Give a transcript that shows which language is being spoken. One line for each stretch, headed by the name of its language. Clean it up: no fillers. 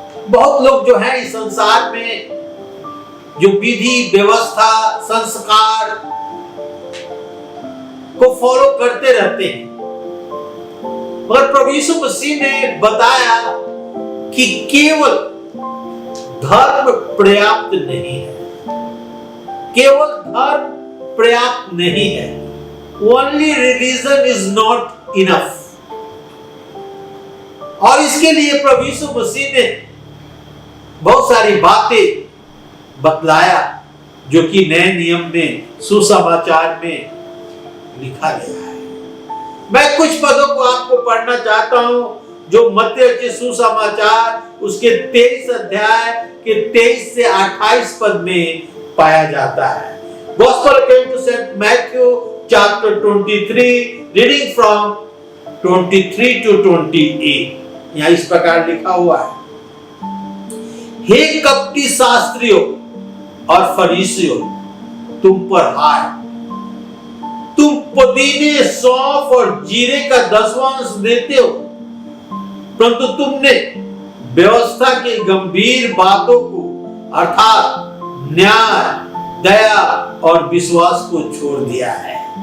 Hindi: बहुत लोग जो है इस संसार में जो विधि व्यवस्था संस्कार को फॉलो करते रहते हैं, मगर प्रभु यीशु मसीह ने बताया कि केवल धर्म पर्याप्त नहीं है, केवल धर्म पर्याप्त नहीं है.
English: Only religion is not enough.
Hindi: और इसके लिए प्रभु यीशु मसीह ने बहुत सारी बातें बतलाया जो कि नए नियम में सुसमाचार में लिखा गया है. मैं कुछ पदों को आपको पढ़ना चाहता हूं जो मत्ती के सुसमाचार उसके 23 अध्याय के 23 से 28 पद में पाया जाता है.
English: Gospel according to Saint Matthew chapter 23 reading from 23 to 28.
Hindi: यहाँ इस प्रकार लिखा हुआ है, हे कपटी शास्त्रियों और फरीसियों, तुम पर हाय, तुम पुदीने सौंफ और जीरे का दसवांश देते हो, परंतु तुमने व्यवस्था की गंभीर बातों को अर्थात न्याय, दया और विश्वास को छोड़ दिया है.